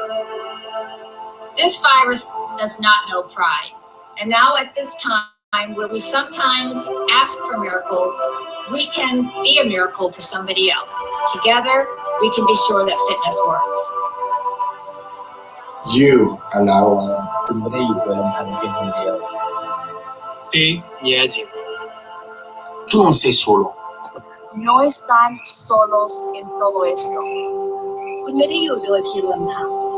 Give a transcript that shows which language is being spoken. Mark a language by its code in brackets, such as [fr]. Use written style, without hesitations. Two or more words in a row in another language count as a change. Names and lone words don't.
[en] This virus does not know pride. And now at this time where we sometimes ask for miracles, we can be a miracle for somebody else. Together, we can be sure that fitness works. You are not alone. [th] คุณไม่ได้อยู่โดยลำพังเพียงคนเดียว [it] Tú no sei solo. [es] No están solos en todo esto. [th] คุณไม่ได้อยู่โดยเพียงลำพัง